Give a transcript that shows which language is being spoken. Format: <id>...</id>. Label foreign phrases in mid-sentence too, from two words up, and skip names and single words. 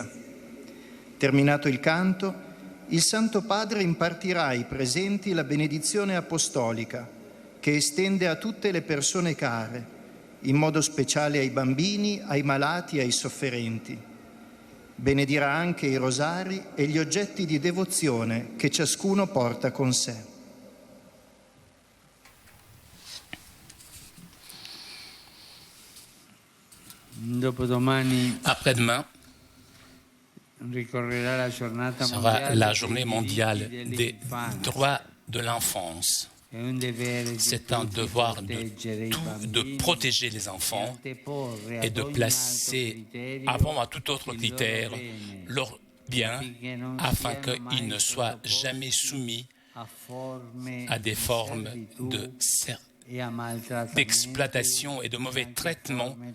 <it>Terminato il canto, il Santo Padre impartirà ai presenti la benedizione apostolica, che estende a tutte le persone care, in modo speciale ai bambini, ai malati e ai sofferenti. Benedirà anche i rosari e gli oggetti di devozione che ciascuno porta con sé. Dopodomani</it> <fr>Après-demain</fr> <it>ricorrerà la giornata</it> <fr>sera la journée</fr> <it>mondiale</it> <fr>mondiale des droits de l'enfance. C'est un devoir de protéger les enfants et de placer avant à tout autre critère leur bien afin qu'ils ne soient jamais soumis à des formes d'exploitation et de mauvais traitement.</fr>